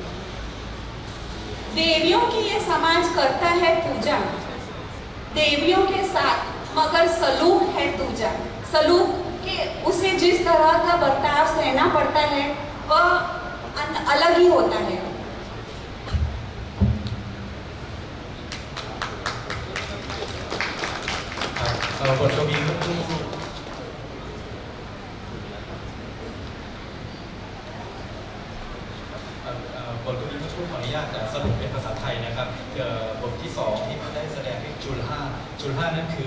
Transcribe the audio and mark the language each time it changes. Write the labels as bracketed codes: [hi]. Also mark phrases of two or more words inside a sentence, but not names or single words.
[hi] देवियों की ये समाज करता है पूजा, देवियों के साथ मगर सलूक है दूजा। सलूक के उसे जिस तरह का बर्ताव सहना पड़ता है वह अलग ही होता है। [th] บทกวีเมื่อครู่ขออนุญาตสรุปเป็นภาษาไทยนะครับบทที่ 2ที่ได้แสดงเป็นจุลห้านั่นคือ